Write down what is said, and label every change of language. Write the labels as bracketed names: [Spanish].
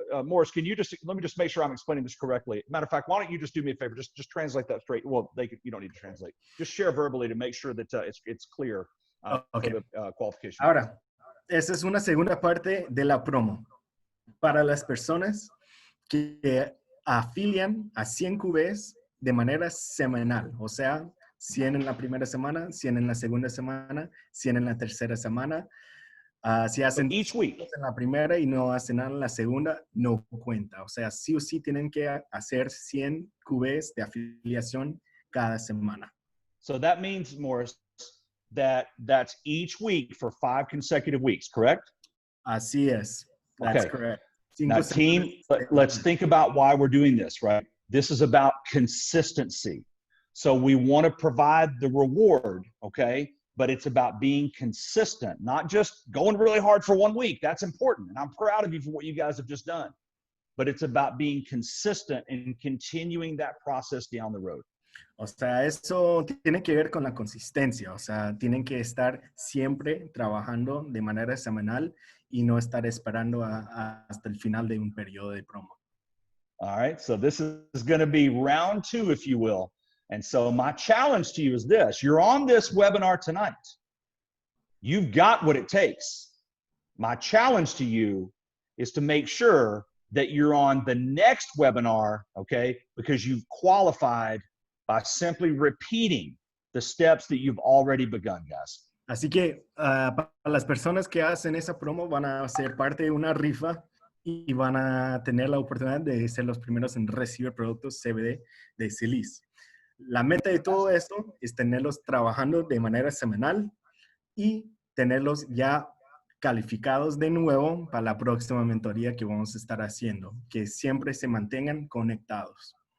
[English] Morris, can you let me just make sure I'm explaining this correctly. Matter of fact, why don't you just do me a favor? Just translate that straight. Well, you don't need to translate. Just share verbally to make sure that it's clear Okay. for the qualification. [Spanish] Ahora, esa es una segunda parte de la promo. Para las personas que afilian a 100 QVs de manera semanal, o sea, 100 en la primera semana, 100 en la segunda semana, 100 en la tercera semana. Si hacen [English] each week [Spanish] en la primera y no hacen nada en la segunda, no cuenta. O sea, sí o sí tienen que hacer 100 QVs de afiliación cada semana. [English] So that means, Morris, that's each week for 5 consecutive weeks, correct? [Spanish] Así es. [English] That's Okay. correct. Now, team, let's think about why we're doing this, right? This is about consistency. So we want to provide the reward, okay? But it's about being consistent, not just going really hard for 1 week. That's important. And I'm proud of you for what you guys have just done. But it's about being consistent and continuing that process down the road. [Spanish] O sea, eso tiene que ver con la consistencia. O sea, tienen que estar siempre trabajando de manera semanal y no estar esperando hasta el final de un periodo de promo. [English] All right, so this is going to be round 2, if you will. And so my challenge to you is this. You're on this webinar tonight. You've got what it takes. My challenge to you is to make sure that you're on the next webinar, okay, because you've qualified by simply repeating the steps that you've already begun, guys. [Spanish] Así que para las personas que hacen esa promo van a ser parte de una rifa y van a tener la oportunidad de ser los primeros en recibir productos CBD de Zrii. La meta de todo esto es tenerlos trabajando de manera semanal y tenerlos ya calificados de nuevo para la próxima mentoría que vamos a estar haciendo, que siempre se mantengan conectados.